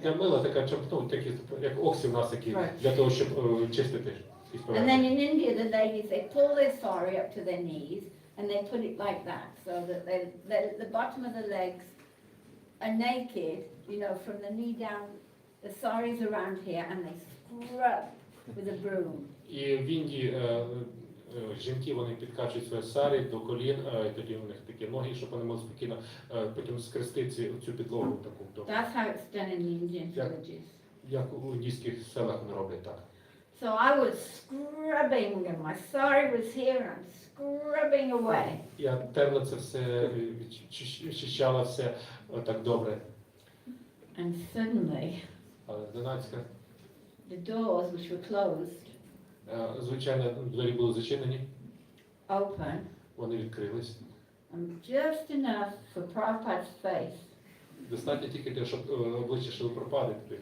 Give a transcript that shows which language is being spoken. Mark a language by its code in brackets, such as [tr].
[uk] Для мила така, такі, як оксі в нас такі, для того, щоб чистити. [en] And then in India, the ladies, they pull their sari up to their knees and they put it like that, so that the bottom of the legs are naked, from the knee down. the saris around here and they scrub with a broom. [uk] І в Індії жінки вони підкачують свої сарі до колін, і тоді у них такі ноги, щоб вони могли спокійно потім скрести цю підлогу таку. [en] That's how it's done in the Indian Yeah. villages. [uk] Як у індійських селах вони роблять так. [en] So I was scrubbing and my sari was here and I'm scrubbing away. [uk] Я терла це все, очищала все так добре. [en] And suddenly [uk] Але зненацька, [en] the doors which were closed [uk] звичайно, двері були зачинені, [en] open [uk] вони відкрились. [en] and just enough for Prabhupada's face. [uk] Достатньо тільки те, щоб обличчя Шріли Прабхупади туди